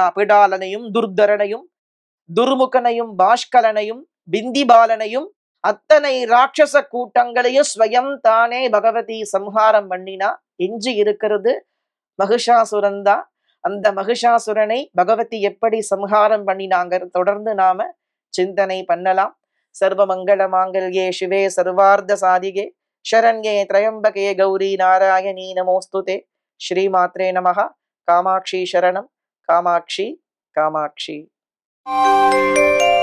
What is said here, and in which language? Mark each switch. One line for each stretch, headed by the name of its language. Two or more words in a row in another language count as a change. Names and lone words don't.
Tamil: பிடாலனையும் துர்தரனையும் துர்முகனையும் பாஷ்கலனையும் பிந்திபாலனையும் அத்தனை ராட்சச கூட்டங்களையும் ஸ்வயம் தானே பகவதி சம்ஹாரம் பண்ணினா. எஞ்சி இருக்கிறது மகிஷாசுரன் தான். அந்த மகிஷாசுரனை பகவதி எப்படி சம்ஹாரம் பண்ணினாங்க தொடர்ந்து நாம சிந்தனை பண்ணலாம்.
Sanskrit: सर्व मङ्गल माङ्गल्ये शिवे सर्वार्थ साधिके शरण्ये त्र्यंबके गौरी नारायणी नमोस्तुते. श्रीमात्रे नमः. कामाक्षी शरणं कामाक्षी कामाक्षी.